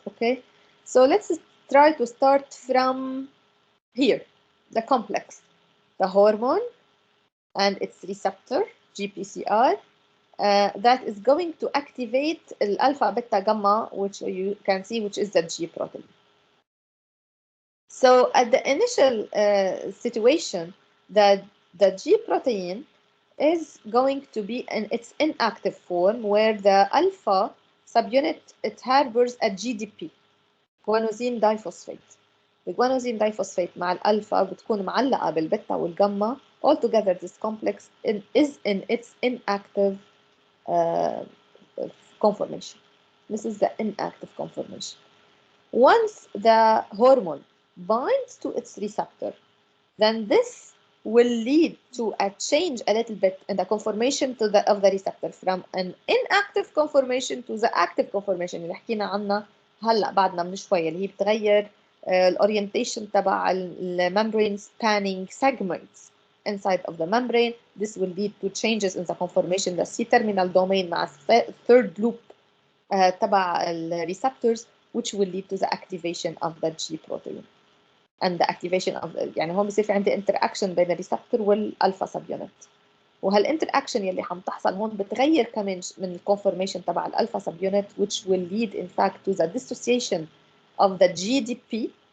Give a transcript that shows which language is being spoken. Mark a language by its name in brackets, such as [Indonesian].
[English] Okay, so let's try to start from here, the complex, the hormone and its receptor GPCR that is going to activate alpha beta gamma, which you can see, which is the G protein. So at the initial situation, the G protein is going to be in its inactive form, where the alpha subunit, it harbors a GDP, guanosine diphosphate. [Arabic] الجوانوزين diphosphate مع الألفا بتكون معلقة بالبيتا والجاما. [English] Altogether this complex is in its inactive conformation. This is the inactive conformation. Once the hormone binds to its receptor, then this will lead to a change a little bit in the conformation of the receptor from an inactive conformation to the active conformation [Arabic] اللي حكينا عنها هلا بعدنا من شويه، اللي هي بتغير الاورينتيشن تبع [English] membrane spanning segments inside of the membrane. This will lead to changes in the conformation, the C-terminal domain مع third loop تبع receptors, which will lead to the activation of the G protein. And the activation of [Arabic] يعني هون بصير في عندي interaction بين الريسبتور والالفا سب يونت، وهالانتراكشن يلي عم تحصل هون بتغير كمان من الكونفورميشن تبع الالفا سب يونت, [English] which will lead in fact to the dissociation of the GDP.